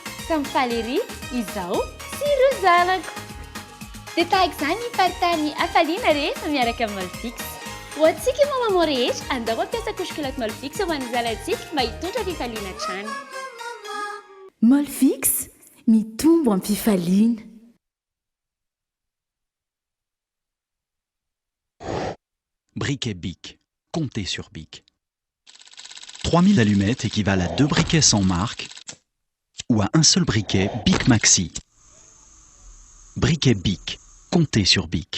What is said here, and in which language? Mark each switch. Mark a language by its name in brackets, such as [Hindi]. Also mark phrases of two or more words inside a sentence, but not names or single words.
[Malagasy] Samy faly ery izaho sy ireo zanako. Dia tahaka izany ny faritany hafaliana rehefa miaraka amin'ny Molfix. Ho antsika mamamo rehetra andao mampiasa [French] couche culotte [Malagasy] Molfix ho an'ny zalantsika mba hitondra fifaliana hatrany. Molfix mitombo amin'ny fifaliana. [French] Briquet Bic. Comptez sur Bic. 3000 allumettes équivalent à 2 briquets sans marque ou à un seul briquet Bic Maxi. Briquet Bic. Comptez sur Bic.